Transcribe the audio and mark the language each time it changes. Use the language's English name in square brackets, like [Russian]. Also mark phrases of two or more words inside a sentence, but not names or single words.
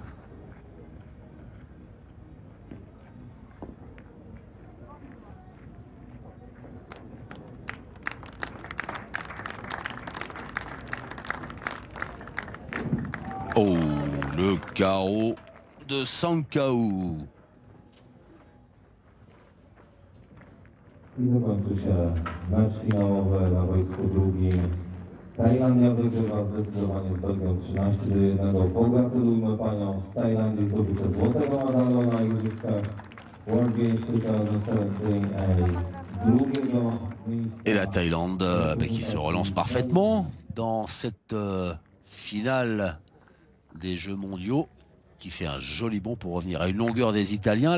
[French] Oh, le KO de Sankau. [Polish] I zakończy się mecz finałowy na boisku drugim. Tajlandia wygrywa zdecydowanie z Belgią 13-1. Pogratulujmy paniom z Tajlandii zdobycia złotego medalu na igrzyskach World Games 2017 [French] Et la Thaïlande qui se relance parfaitement dans cette finale des Jeux mondiaux, qui fait un joli bond pour revenir à une longueur des Italiens.